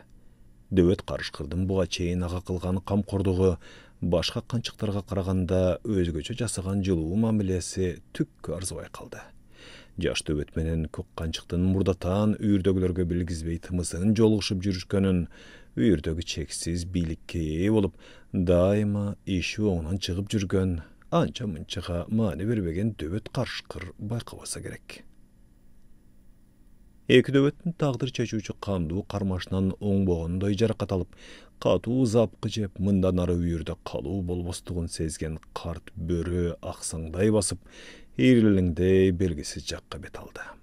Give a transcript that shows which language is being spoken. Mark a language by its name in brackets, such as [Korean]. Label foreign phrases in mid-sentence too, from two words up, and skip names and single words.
[Kyrgyz] Дөбөт карышкырдын буга чейин ага кылган камкордугу башка канчыктарга караганда өзгөчө жасаган жылуу мамилеси түккө арзыбай калды. Жаш дөбөт менен көк канчыктын мурдатан үйүрдөгүлөргө билгизбей тымызын жолугушуп жүрүшкөнүн, үйүрдөгү чексиз бийликке ээ болуп, дайыма иши оңунан чыгып жүргөн, анча мынчага мани бербеген дөбөт карышкыр байкабаса герек. Эки дөбөттүн тагдыр чечучу канду кармашынан оңбогундай жаракат алып, кату запкы жеп мындан ары уюрда калу болбостугун сезген карт бөрү аксаңдай басып, эрилилиңдей белгисиз жакка бет алды.